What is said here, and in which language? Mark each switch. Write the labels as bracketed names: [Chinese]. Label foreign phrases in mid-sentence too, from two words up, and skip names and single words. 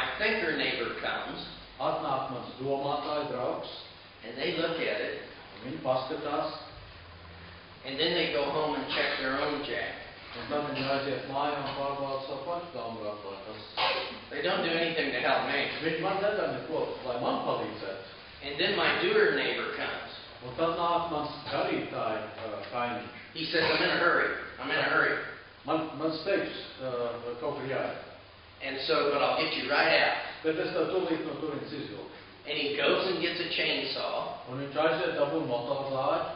[English] thinker neighbor comes, [Latvian] Atnāk mans domātāja draugs, [English] and they look at it, [Latvian] un viņi paskatās, [English] and then they go home and check their own jack. [Latvian] un tad viņi aiziet mājā un pārbauda savu pašu dāmbrātu, vai tas... [English] They don't do anything to help me. [Latvian] Viņi man nedara neko, lai man palīdzētu. [English] And then my doer neighbor comes. [Latvian] Un tad nāk mans darītāja kaimiņš. [English] He says, I'm in a hurry. I'm in a hurry. [Latvian] Man steidzas kaut kur jāiet. [English] And so, but I'll get you right out. [Latvian] Bet es tev tūlīt no turienes izvilku. [English] And he goes and gets a chainsaw, [Latvian] Un viņš aiziet dabūt motorzāģi,